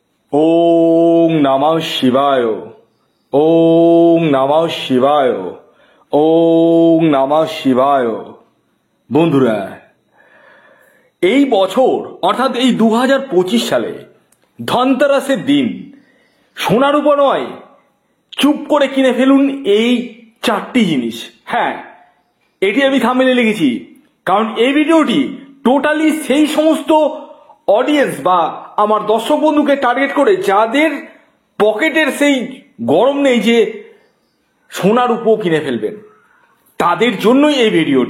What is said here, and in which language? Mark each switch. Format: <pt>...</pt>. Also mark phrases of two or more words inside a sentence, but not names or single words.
<sa>ওং নমঃ শিবায়। ওং নমঃ শিবায়। ওং নমঃ শিবায়।</sa> <bn>বন্ধুরা, এই বছর অর্থাৎ এই 2025 সালে ধনতেরাসের দিন সোনার উপর নয়, চুপ করে কিনে ফেলুন এই 4টি জিনিস। হ্যাঁ, এটি আমি থাম্বনেলে লিখেছি, কারণ এই ভিডিওটি টোটালি সেই সমস্ত অডিয়েন্স বা আমার দর্শক বন্ধুকে টার্গেট করে যাদের পকেটের সেই গরম নেই যে সোনার উপর কিনে ফেলবেন, তাদের জন্যই এই ভিডিওটি।</bn>